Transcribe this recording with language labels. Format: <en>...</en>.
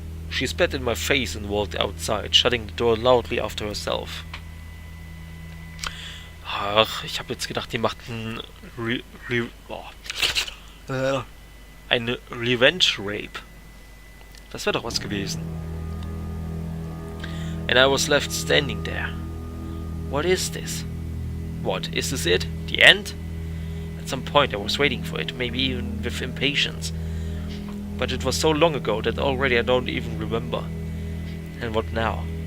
<en>She spat in my face and walked outside, shutting the door loudly after herself.</en> <de>Ach, ich habe jetzt gedacht, die macht eine</de> <en>Revenge Rape.</en> <de>Das wäre doch was gewesen.</de> <en>And I was left standing there. What is this? What, is this it? The end? At some point I was waiting for it, maybe even with impatience. But it was so long ago that already I don't even remember. And what now?</en>